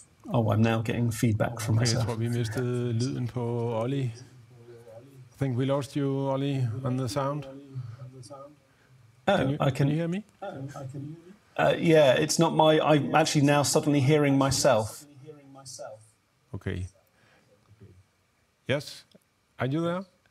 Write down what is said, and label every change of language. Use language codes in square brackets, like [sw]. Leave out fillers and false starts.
[en] Oh, I'm now getting feedback from myself. [da] Jeg tror, vi mistede lyden på Ollie. [en] I think we lost you, Ollie, on the sound. Can you hear me? Yeah, it's not I'm actually now suddenly hearing myself. Okay. Yes? Are you there?